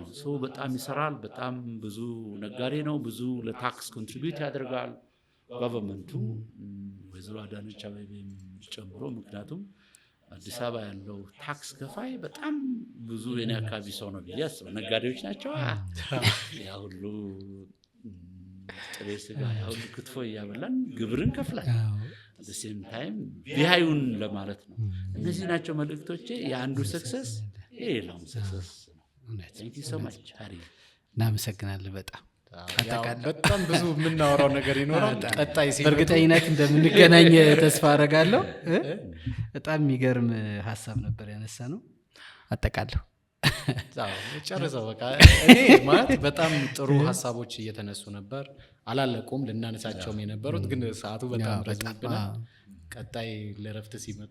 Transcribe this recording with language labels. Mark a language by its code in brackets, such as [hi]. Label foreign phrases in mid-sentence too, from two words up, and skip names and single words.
[am] ሰው በጣም ይሰራል በጣም ብዙ ነጋዴ ነው ብዙ ለታክስ ኮንትሪቢዩት ያደርጋል ጋቨርንመንቱ ወይዘሮ አዳነች አቤቤም ጨምሮ ምክንያቱም አዲስ አበባ ያለው ታክስ ከፋይ በጣም ብዙ የኔ አካባቢ ሰው ነው ብዬ አስባለሁ ነጋዴዎች ናቸው ያ ሁሉ ጥሬ ስጋ ያ ሁሉ ክትፎ እያበላን ግብርን ከፍላል [en] at the same time [am] ቢሃዩን ለማለት ነው እነዚህ ናቸው መልእክቶቼ የአንዱ ሰክሰስ የሌላውም ሰክሰስ [en] thank you so much [am] ሃሪ እናመሰግናለን በጣም በጣም ብዙ የምናወራው ነገር ይኖራል ቀጣይ በእርግጠኝነት እንደምንገናኝ ተስፋ አደርጋለሁ በጣም የሚገርም ሐሳብ ነበር ያነሳ ነው አጠቃለሁ ጨርሰው በቃ እኔ ማለት በጣም ጥሩ ሐሳቦች እየተነሱ ነበር አላለቁም ልናነሳቸውም የነበሩት ግን ሰዓቱ በጣም ረዝሞብናል ቀጣይ ለረፍት ሲመጡ